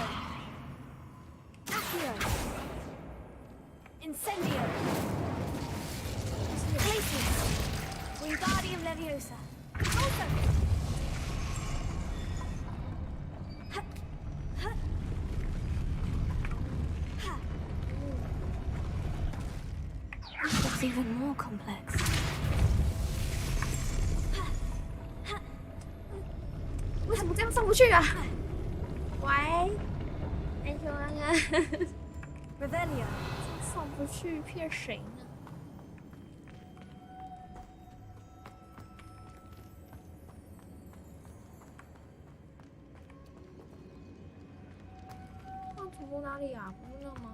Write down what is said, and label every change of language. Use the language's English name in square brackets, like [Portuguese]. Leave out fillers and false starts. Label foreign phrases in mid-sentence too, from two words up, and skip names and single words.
[English] Accio. Incendio. Glacius. Wingardium Leviosa. Also. It's even more complex. [Chinese] 为什么这样上不去啊？喂，哎呦啊 Revelio. 上不去，骗谁呢？那主播哪里啊？不是那吗？